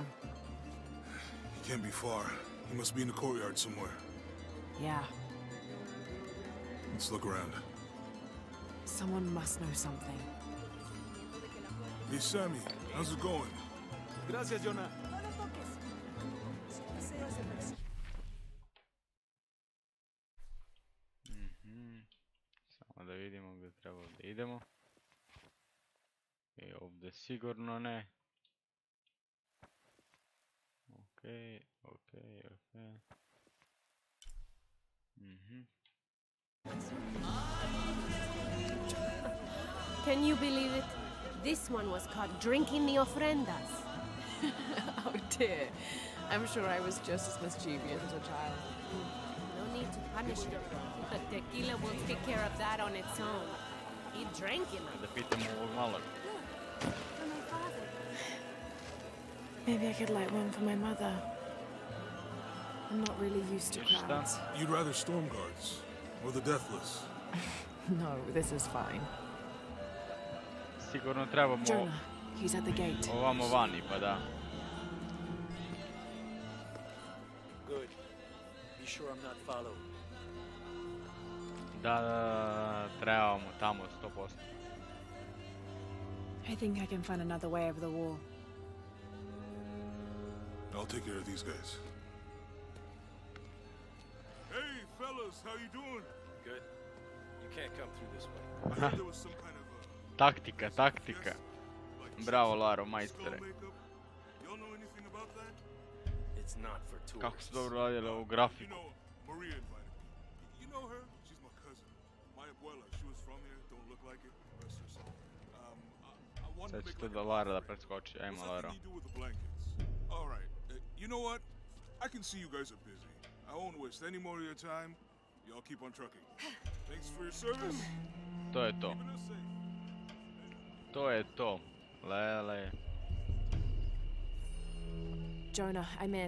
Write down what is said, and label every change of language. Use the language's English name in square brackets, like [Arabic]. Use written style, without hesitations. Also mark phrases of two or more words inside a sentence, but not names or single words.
[English] He can't be far. He must be in the courtyard somewhere. Yeah, Let's look around. someone must know something. Hey, Sammy, how's it going? [Spanish] Gracias, Jonah. [Croatian] Samo da vidimo gdje treba da idemo. I ovdje sigurno ne. Okej. [English] Can you believe it? This one was caught drinking the ofrendas. Oh dear. I'm sure I was just as mischievous as a child. No need to punish him. The tequila will take care of that on its own. He drank it. [Croatian] Da pitamo ovog malog. [English] Maybe I could light one for my mother. I'm not really used to Just crowds. You'd rather storm guards or the deathless? No, this is fine. [Croatian] Sigurno trebamo [English] Jonah, he's at the gate. [Croatian] ovamo vani, pa da. [English] Good. Be sure I'm not followed. [Croatian] Da, trebamo tamo 100%. [English] I think I can find another way over the wall. I'll take care of these guys. Hey, fellas, how you doing? Good. You You can't come through this way. I heard there was some kind of [Croatian] Taktika, taktika. Bravo, Laro, majstore. [English] Y'all know anything about that? It's not for [Croatian] Kako [English] tourists. [Croatian] su dobro radili ovu [English] You [Croatian] grafiku. [English] know, Maria invited me. You know her? She's my cousin. My abuela, she was from here. Don't look like it. Rest her soul. I wanted [Croatian] Sad [English] to [Croatian] će [English] make [Croatian] tu [English] like [Croatian] da [English] a [Croatian] Lara da [English] buffet. [Croatian] preskoči, ajmo [English] What's that [Croatian] Laro. [English] thing you do with the blankets? All right. You know what? I can see you guys are busy. I won't waste any more of your time. Y'all keep on trucking. Thanks for your service. [Croatian] To je to. [English] Keeping us safe. [Croatian] To je to. Lele. [English] Jonah, I'm in.